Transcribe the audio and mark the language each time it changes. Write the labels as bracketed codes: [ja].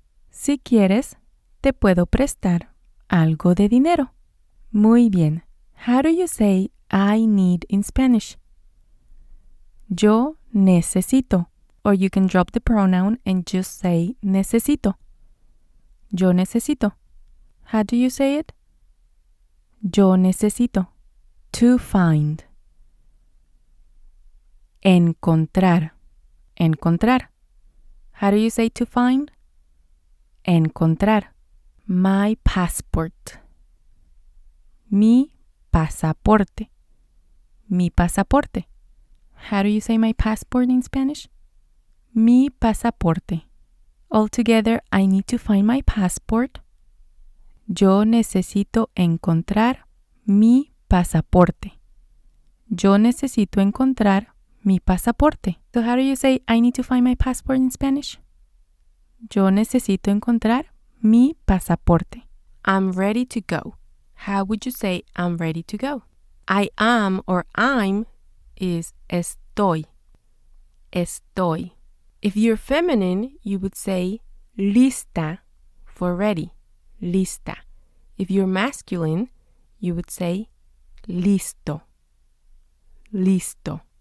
[es] Si quieres, te puedo prestar algo de dinero. Muy bien. [en] How do you say I need in Spanish? [es] Yo necesito. [en] Or you can drop the pronoun and just say necesito. Yo necesito. How do you say it? [es] Yo necesito. [en] To find. [es] Encontrar. Encontrar. [en] How do you say to find? Encontrar. My passport. [es] Mi pasaporte. Mi pasaporte. [en] How do you say my passport in Spanish? [es] Mi pasaporte. [en] Altogether, I need to find my passport. [es] Yo necesito encontrar mi pasaporte. Yo necesito encontrar mi pasaporte. [en] So how do you say I need to find my passport in Spanish? [es] Yo necesito encontrar mi pasaporte. [en] I'm ready to go. How would you say I'm ready to go? I am or I'm is estoy. Estoy. If you're feminine, you would say lista for ready, lista. If you're masculine, you would say listo, listo.